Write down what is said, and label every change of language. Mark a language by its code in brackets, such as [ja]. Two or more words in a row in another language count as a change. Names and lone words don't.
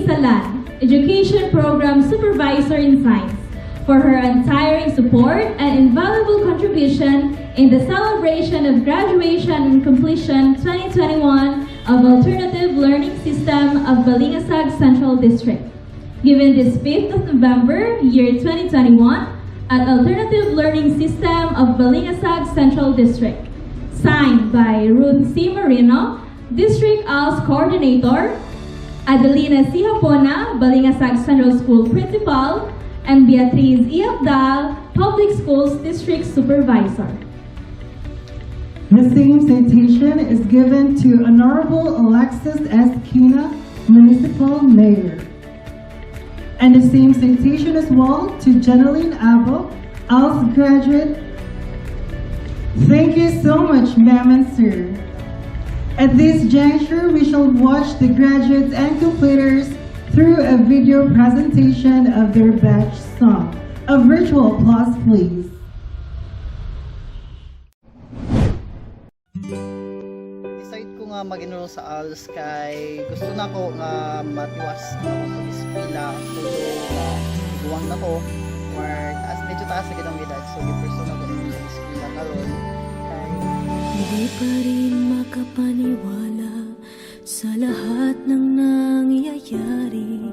[en] Salan, Education Program Supervisor in Science, for her untiring support and invaluable contribution in the celebration of graduation and completion 2021 of Alternative Learning System of Balingasag Central District. Given this 5th of November, year 2021, at Alternative Learning System of Balingasag Central District. Signed by Ruth C. Marino, District ALS Coordinator, Adelina C. Hapona, Balingasag Central School Principal, and Beatriz E. Abdal, Public Schools District Supervisor. The same citation is given to Honorable Alexis S. Kina, Municipal Mayor. And the same citation as well to Jeneline Abo, ALS graduate. Thank you so much, ma'am and sir. At this juncture, we shall watch the graduates and completers through a video presentation of their batch song. A virtual applause, please. [ceb] Decide ko nga mag-enroll sa ALS kay gusto na ko nga matiwas na ako sa eskwela buwang na ko or medyo taas na gitang edad so gipursue na ko sa eskwela karon kay [tl] hindi pa rin makapaniwala sa lahat ng nangyayari.